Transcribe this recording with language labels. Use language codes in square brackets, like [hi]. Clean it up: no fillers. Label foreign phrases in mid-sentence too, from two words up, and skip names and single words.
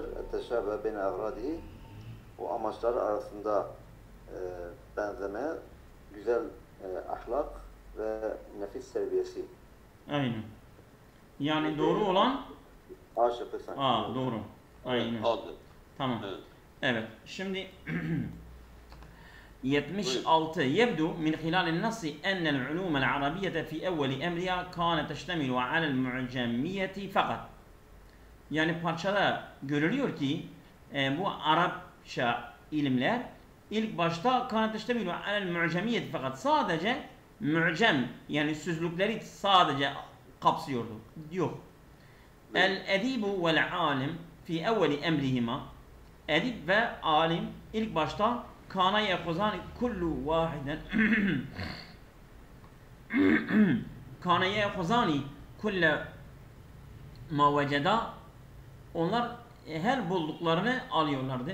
[ar] التشابه بين أغراضه, [tr] o amaçlar arasında benzeme, güzel ahlak ve nefis terbiyesi. Aynen. Yani doğru olan aşıkı sanki. Doğru. Aynen. Aldı. Tamam. Evet. [ar] Şimdi 76 يبدو من خلال النص أن العلوم العربية في أول أمرها كانت تشتمل على المعجمية فقط. [tr] Yani parçada görülüyor ki bu Arapça ilimler ilk başta [ar] كانت تشتمل على المعجمية [tr] fakat sadece mu'cem yani sözlükleri sadece kapsıyordu. Yok. [ar] الأديب والعالم في أول أمرهما. [tr] Edip ve alim ilk başta [ar] كان يأخذ كل واحد كان يأخذ كل ما وجد, [tr] onlar her bulduklarını alıyorlardı.